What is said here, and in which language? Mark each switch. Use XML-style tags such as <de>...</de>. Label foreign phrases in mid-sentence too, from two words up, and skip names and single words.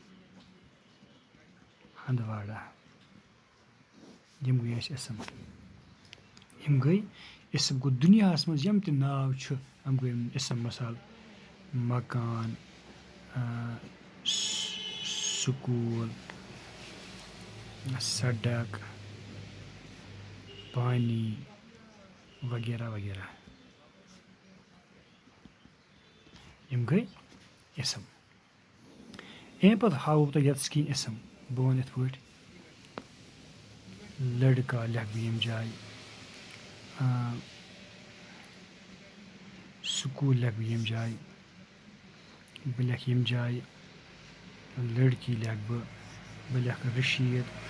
<ks>ہندواڑہ یِم گٔے اَسہِ اِسم یِم گٔے اِسم گوٚو دُنیاہَس منٛز یِم تہِ ناو چھُ یِم گٔے اِسم مِثال مکان سکوٗل سڑک پانی وغیرہ وغیرہ یِم گٔے اِسم اَمہِ پَتہٕ ہاوو بہٕ تۄہہِ یَتَس کینٛہہ اِسم بہٕ وَنہٕ یِتھ پٲٹھۍ لٔڑکا لیکھٕ بہٕ ییٚمہِ جایہِ سکوٗل لیکھٕ بہٕ ییٚمہِ جایہِ بہٕ لیکھٕ ییٚمہِ جایہِ لٔڑکی لیکھٕ بہٕ لیکھٕ رشیٖد</ks>